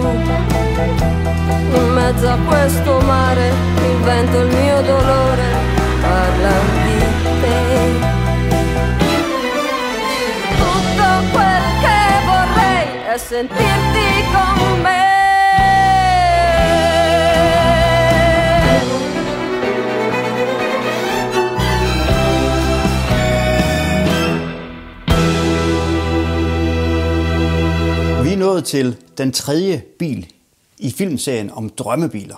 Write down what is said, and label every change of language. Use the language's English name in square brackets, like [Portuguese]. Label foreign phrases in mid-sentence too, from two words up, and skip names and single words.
[Italian] In mezzo a questo mare invento il mio dolore, parla di te. Tutto quel che vorrei è sentirti con me. [Danish] Vi er nået til den tredje bil i filmserien om drømmebiler.